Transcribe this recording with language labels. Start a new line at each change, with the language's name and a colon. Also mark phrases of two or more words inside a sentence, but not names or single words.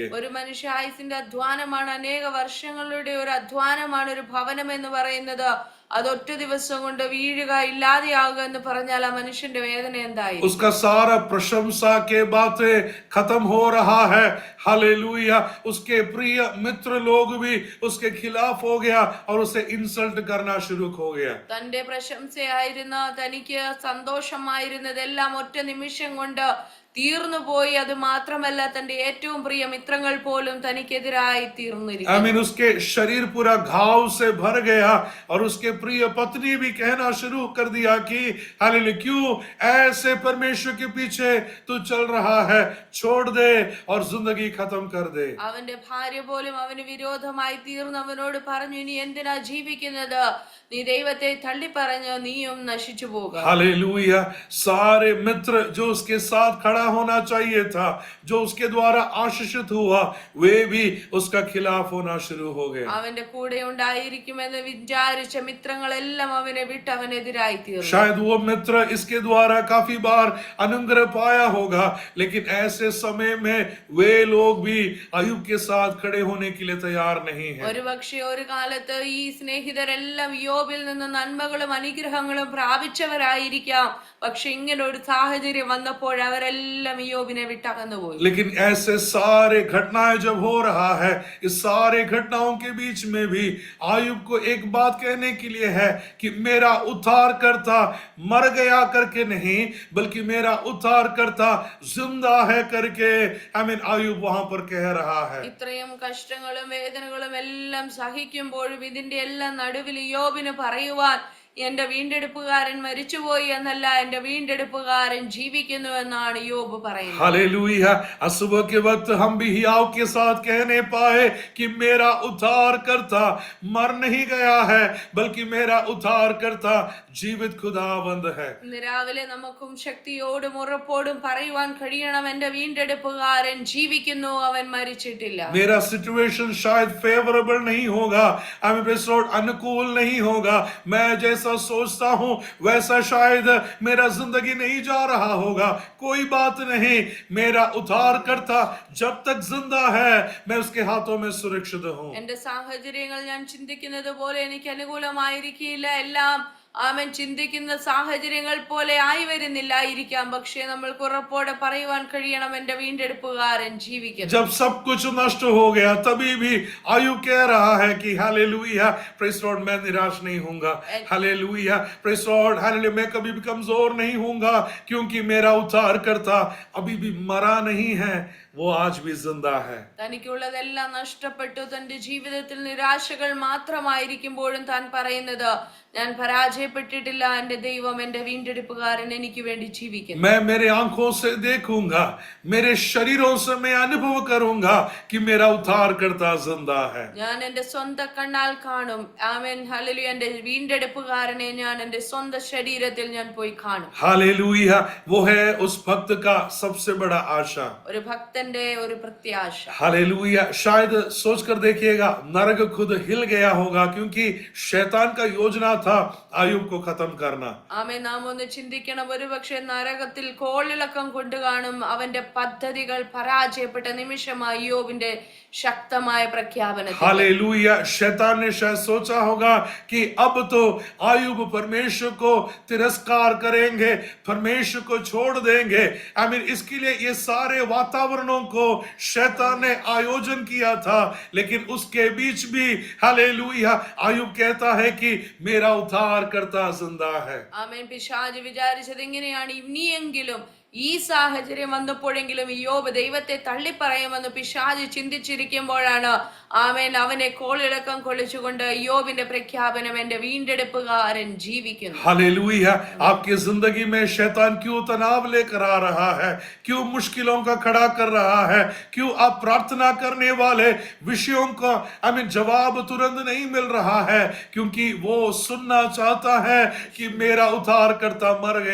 Malayalam: ഒരു മനുഷ്യ ആയുസിന്റെ അധ്വാനമാണ്, അനേക വർഷങ്ങളുടെ ഒരു അധ്വാനമാണ് ഒരു ഭവനം എന്ന് പറയുന്നത്. അതൊറ്റ ദിവസം കൊണ്ട് വീഴുക ഇല്ലാതെയാകുക എന്ന് പറഞ്ഞാൽ ആ മനുഷ്യന്റെ വേദന എന്തായി?
Hindi: उसका सारा प्रशंसा के बातें खत्म हो रहा है। हालेलुया। उसके प्रिय मित्र लोग भी उसके खिलाफ हो गया और उसे इंसल्ट करना शुरू हो गया।
Malayalam: തന്റെ പ്രശംസയായിരുന്ന തനിക്ക് സന്തോഷമായിരുന്നതെല്ലാം ഒറ്റ നിമിഷം കൊണ്ട് തീർന്നു പോയി. അത് മാത്രമല്ല തന്റെ ഏറ്റവും പ്രിയ മിത്രങ്ങൾ പോലും തനിക്കെതിരായി തീർന്നിരിക്കുന്നു.
Hindi: उसके शरीर पूरा घाव से भर गया और उसके प्रिय पत्नी भी कहना शुरू कर दिया कि हालेलुया, क्यों ऐसे परमेश्वर के पीछे तू चल रहा है, छोड़ दे और जिंदगी खत्म कर दे।
Malayalam: അവന്റെ ഭാര്യ പോലും അവന് വിരോധമായി തീർന്ന് അവനോട് പറഞ്ഞു, ഇനി എന്തിനാ ജീവിക്കുന്നത്? നീ ദൈവത്തെ തള്ളി പറഞ്ഞ് നീയും നശിച്ചു പോകുക.
Hindi: हालेलुया। सारे मित्र जो उसके साथ खड़ा होना चाहिए था, जो उसके द्वारा आशीषित हुआ, वे भी उसका खिलाफ होना शुरू हो गए।
Malayalam: അവന്റെ കൂടെ ഉണ്ടായിരിക്കുമെന്ന് വിചാരിച്ച മിത്രങ്ങളെല്ലാം അവനെ വിട്ട് അവനെതിരായി തീർന്നു.
Hindi: शायद वो मित्र इसके द्वारा काफी बार अनुग्रह पाया होगा, लेकिन ऐसे समय में वे लोग भी अय्यूब के साथ खड़े होने के लिए तैयार नहीं है।
Malayalam: ഒരുപക്ഷെ ഒരു കാലത്ത് ഈ സ്നേഹിതരെല്ലാം യോബിൽ നിന്ന് നന്മകളും അനുഗ്രഹങ്ങളും പ്രാപിച്ചവരായിരിക്കാം. പക്ഷെ ഇങ്ങനെ ഒരു സാഹചര്യം വന്നപ്പോൾ അവരെല്ലാം യോബിനെ വിട്ടകന്നുപോയി.
Hindi: लेकिन ऐसे सारे घटनाएं जब हो रहा है, इस सारे घटनाओं के बीच में भी अय्यूब को एक बात कहने के लिए है कि मेरा उद्धार करता मर गया करके नहीं, बल्कि मेरा उद्धार करता जिंदा है करके अय्यूब वहां पर कह रहा है।
Malayalam: ഇത്രയും കഷ്ടങ്ങളും വേദനകളും എല്ലാം സഹിക്കുമ്പോഴും ഇതിന്റെ എല്ലാം നടുവിൽ യോബിന് പറയുവാൻ, എന്റെ വീണ്ടെടുപ്പുകാരൻ മരിച്ചുപോയി എന്നല്ല, എന്റെ വീണ്ടെടുപ്പുകാരൻ ജീവിക്കുന്നു എന്നാണ് യോബ് പറയുന്നത്.
Hindi: हालेलुया। सुबह के वक्त हम भी हियाव के साथ कहने पाए कि मेरा उद्धार करता मर नहीं गया है, बल्कि मेरा उद्धार करता जीवित खुदावंद है।
Malayalam: ഇന്ന് രാവിലെ നമുക്കും ശക്തിയോടും ഉറപ്പോടും പറയുവാൻ കഴിയണം, എന്റെ വീണ്ടെടുപ്പുകാരൻ ജീവിക്കുന്നു, അവൻ മരിച്ചിട്ടില്ല.
Hindi: मेरा सिचुएशन शायद फेवरेबल नहीं होगा, अनुकूल नहीं होगा, मैं जैसा सोचता हूं वैसा शायद मेरा जिंदगी नहीं जा रहा होगा। कोई बात नहीं, मेरा उद्धार करता जब तक जिंदा है, मैं उसके हाथों में सुरक्षित हूं।
Malayalam: എന്റെ സാഹചര്യങ്ങൾ ഞാൻ ചിന്തിക്കുന്നത് പോലെ എനിക്ക് അനുകൂലമായിരിക്കില്ല. എല്ലാം അവൻ ചിന്തിക്കുന്ന സാഹചര്യങ്ങൾ പോലെ ആയി വരുന്നില്ലായിരിക്കാം. പക്ഷേ നമ്മൾക്ക് ഉറപ്പോടെ പറയുവാൻ കഴിയണം, എന്റെ വീണ്ടെടുപ്പുകാരൻ ജീവിക്കുന്നു.
Hindi: जब सब कुछ नष्ट हो गया तभी भी अय्यूब कह रहा है कि हालेलुया,
English: praise Lord,
Hindi: मैं निराश नहीं होऊंगा। हालेलुया,
English: praise Lord,
Hindi: हालेलुया, मैं कभी भी कमजोर नहीं होऊंगा, क्योंकि मेरा उद्धार करता अभी भी मरा नहीं है, वो आज भी जिंदा है।
Malayalam: തനിക്കുള്ളതെല്ലാം നഷ്ടപ്പെട്ടു, തന്റെ ജീവിതത്തിൽ നിരാശകൾ മാത്രമായിരിക്കുമ്പോഴും താൻ പറയുന്നത്, ഞാൻ പരാജയപ്പെട്ടിട്ടില്ല, എന്റെ ദൈവം എന്റെ വീണ്ടെടുപ്പുകാരൻ എനിക്ക് വേണ്ടി ജീവിക്കുന്നു.
Hindi: मैं मेरे आंखों से देखूंगा, मेरे शरीरों से मैं अनुभव करूंगा कि मेरा उद्धार करता जिंदा है।
Malayalam: ഞാൻ എന്റെ സ്വന്തം കണ്ണാൽ കാണും. ആമേൻ, ഹല്ലേലൂയ. എന്റെ വീണ്ടെടുപ്പുകാരനെ ഞാൻ എന്റെ സ്വന്തം ശരീരത്തിൽ ഞാൻ പോയി കാണും.
Hindi: हालेलुया। वो है उस भक्त का सबसे बड़ा आशा।
Malayalam: ഒരു ഭക്തന്റെ ഒരു പ്രത്യാശ.
Hindi: हालेलुया। शायद सोचकर देखिएगा, नरक खुद हिल गया होगा, क्योंकि शैतान का योजना था अय्यूब को खत्म करना।
Malayalam: ആമേൻ, നാം ഒന്ന് ചിന്തിക്കണം. ഒരുപക്ഷെ നരകത്തിൽ കോളിളക്കം കൊണ്ട് കാണും. അവന്റെ പദ്ധതികൾ പരാജയപ്പെട്ട നിമിഷമായി യോബിന്റെ ശക്തമായ പ്രഖ്യാപനത്തിൽ.
Hindi: हालेलुया। शैतान ने शायद सोचा होगा कि अब तो अय्यूब परमेश्वर को तिरस्कार करेंगे, परमेश्वर को छोड़ देंगे। इसके लिए ये सारे वातावरणों को शैतान ने आयोजन किया था, लेकिन उसके बीच भी हालेलुया अय्यूब कहता है कि मेरा उद्धार करता जिंदा है।
Malayalam: ആമേൻ. പിശാച് വിചാരിച്ചത് എങ്ങനെയാണ്? ഇനിയെങ്കിലും ഈ സാഹചര്യം വന്നപ്പോഴെങ്കിലും യോബ് ദൈവത്തെ തള്ളിപ്പറയുമെന്ന് പിശാച് ചിന്തിച്ചിരിക്കുമ്പോഴാണ് ആമേൻ അവനെ കോളിളക്കം കൊള്ളിച്ചുകൊണ്ട് യോബിന്റെ പ്രഖ്യാപനം, എന്റെ വീണ്ടെടുപ്പുകാരൻ ജീവിക്കുന്നു.
Hindi: हालेलुया। आपकी जिंदगी में शैतान क्यों तनाव लेकर आ रहा है, क्यों मुश्किलों का खड़ा कर रहा है, क्यों आप प्रार्थना करने वाले विषयों का जवाब तुरंत नहीं मिल रहा है? क्योंकि वो सुनना चाहता है कि मेरा उद्धार करता मर गया है।